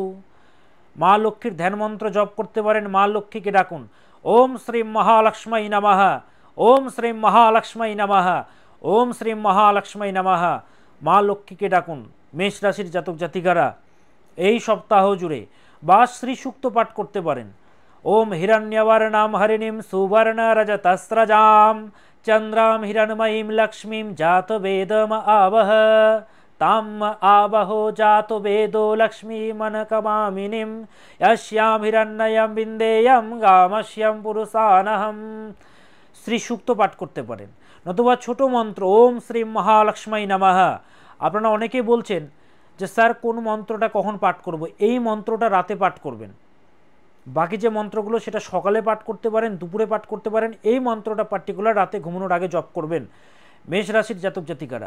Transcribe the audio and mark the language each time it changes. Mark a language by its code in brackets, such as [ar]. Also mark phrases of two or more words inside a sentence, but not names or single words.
[bn] মা লক্ষ্মীর ধ্যানমন্ত্র জপ করতে পারেন, মা লক্ষ্মীকে ডাকুন। [sa] ওম শ্রী মহালক্ষ্মী নমঃ, ওম শ্রী মহালক্ষ্মী নমঃ, ওম শ্রী মহালক্ষ্মী নমঃ। [bn] মা লক্ষ্মীকে ডাকুন মেষ রাশির জাতক জাতিকারা এই সপ্তাহ জুড়ে। বা শ্রী সূক্ত পাঠ করতে পারেন, [sa] ओम हिरण्यवर्णां हरिणीं सुवर्णरजतस्रजां चंद्रां हिरण्मयीं लक्ष्मीं जातवेदम आवह ताम आवहो जातो वेदो लक्ष्मीमनकमामिनीं यस्यां हिरण्मयं बिन्देयं गामस्यं पुरुषानहम्। [bn] শ্রী সূক্ত পাঠ করতে পারেন, নতুবা ছোট মন্ত্র [sa] ওম শ্রী মহালক্ষ্মী নমঃ। [bn] আপনারা অনেকেই বলছেন যে স্যার কোন মন্ত্রটা কখন পাঠ করব, এই মন্ত্রটা রাতে পাঠ করবেন। বাকি যে মন্ত্রগুলো সেটা সকালে পাঠ করতে পারেন, দুপুরে পাঠ করতে পারেন, এই মন্ত্রটা পার্টিকুলার রাতে ঘুমানোর আগে জপ করবেন মেষ রাশির জাতক জাতিকারা।